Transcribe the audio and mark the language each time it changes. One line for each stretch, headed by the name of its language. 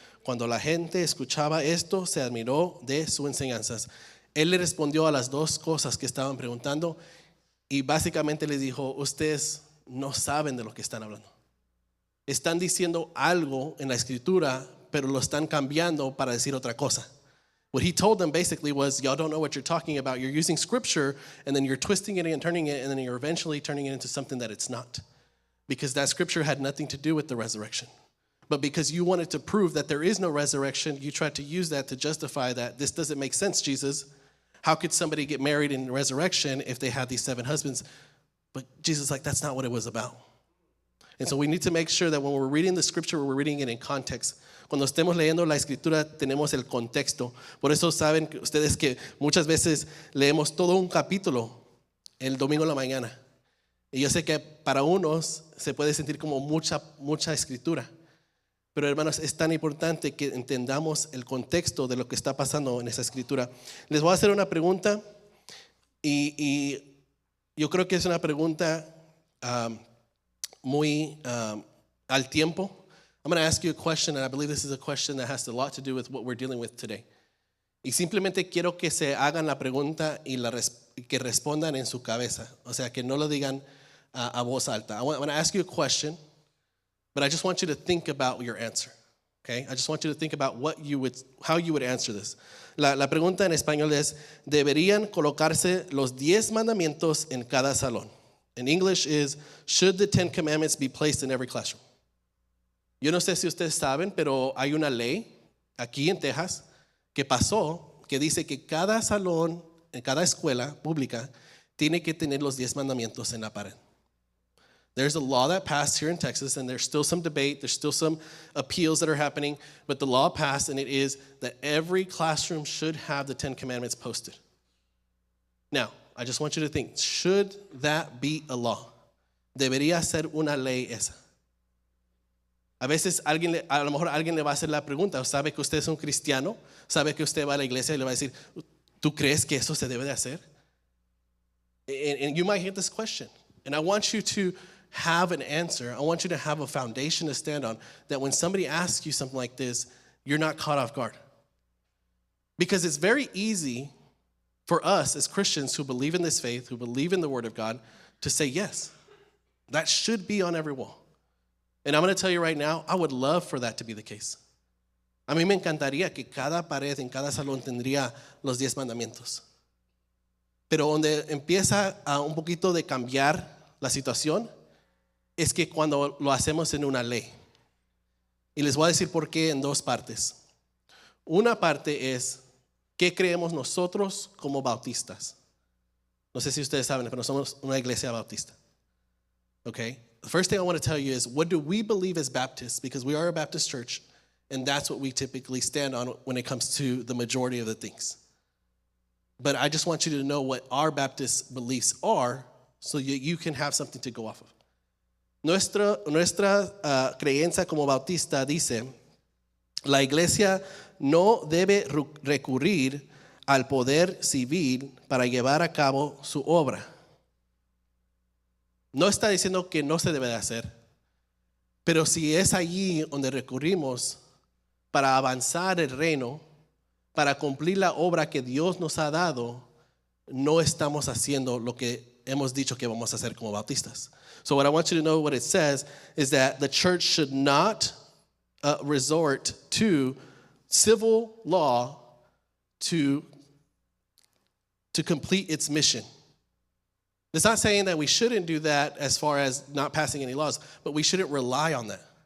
Spanish: Cuando la gente escuchaba esto, se admiró de sus enseñanzas. Él le respondió a las dos cosas que estaban preguntando y básicamente les dijo, ustedes no saben de lo que están hablando. Están diciendo algo en la Escritura, pero lo están cambiando para decir otra cosa.
English: What he told them basically was, y'all don't know what you're talking about. You're using Scripture and then you're twisting it and turning it and then you're eventually turning it into something that it's not. Because that Scripture had nothing to do with the resurrection. But because you wanted to prove that there is no resurrection, you tried to use that to justify that. This doesn't make sense, Jesus. How could somebody get married in resurrection if they had these 7 husbands? But Jesus is like, that's not what it was about. And so we need to make sure that when we're reading the Scripture, we're reading it in context.
Spanish: Cuando estemos leyendo la Escritura, tenemos el contexto. Por eso saben que ustedes que muchas veces leemos todo un capítulo el domingo en la mañana. Y yo sé que para unos se puede sentir como mucha Escritura. Pero hermanos, es tan importante que entendamos el contexto de lo que está pasando en esa Escritura. Les voy a hacer una pregunta y yo creo que es una pregunta muy al tiempo.
English: I'm going to ask you a question, and I believe this is a question that has a lot to do with what we're dealing with today.
Spanish: Y simplemente quiero que se hagan la pregunta y que respondan en su cabeza. O sea, que no lo digan a voz alta.
English: I want to ask you a question. But I just want you to think about your answer, okay? I just want you to think about how you would answer this.
Spanish: La pregunta en español es, ¿deberían colocarse los 10 mandamientos en cada salón?
English: In English is, should the 10 commandments be placed in every classroom?
Spanish: Yo no sé si ustedes saben, pero hay una ley aquí en Texas que pasó que dice que cada salón, en cada escuela pública, tiene que tener los 10 mandamientos en la pared.
English: There's a law that passed here in Texas, and there's still some debate, there's still some appeals that are happening, but the law passed, and it is that every classroom should have the 10 Commandments posted. Now, I just want you to think, should that be a law?
Spanish: Debería ser una ley esa. A veces a lo mejor alguien le va a hacer la pregunta, ¿sabe que usted es un cristiano? ¿Sabe que usted va a la iglesia y le va a decir, ¿tú crees que eso se debe de hacer?
English: And you might hear this question. And I want you to have an answer. I want you to have a foundation to stand on, that when somebody asks you something like this, you're not caught off guard. Because it's very easy for us as Christians who believe in this faith, who believe in the Word of God, to say yes. That should be on every wall. And I'm going to tell you right now, I would love for that to be the case.
Spanish: A mí me encantaría que cada pared en cada salón tendría los 10 mandamientos. Pero donde empieza a un poquito de cambiar la situación es que cuando lo hacemos en una ley. Y les voy a decir por qué en dos partes. Una parte es qué creemos nosotros como bautistas. No sé si ustedes saben, pero somos una iglesia bautista.
English: Okay? The first thing I want to tell you is, what do we believe as Baptists? Because we are a Baptist church, and that's what we typically stand on when it comes to the majority of the things. But I just want you to know what our Baptist beliefs are, so you can have something to go off of.
Spanish: Nuestra creencia como bautista dice, la iglesia no debe recurrir al poder civil para llevar a cabo su obra. No está diciendo que no se debe de hacer, pero si es allí donde recurrimos para avanzar el reino, para cumplir la obra que Dios nos ha dado, no estamos haciendo lo que hemos dicho que vamos a hacer como bautistas.
English: So what I want you to know, what it says is that the church should not resort to civil law to complete its mission. It's not saying that we shouldn't do that as far as not passing any laws, but we shouldn't rely on that.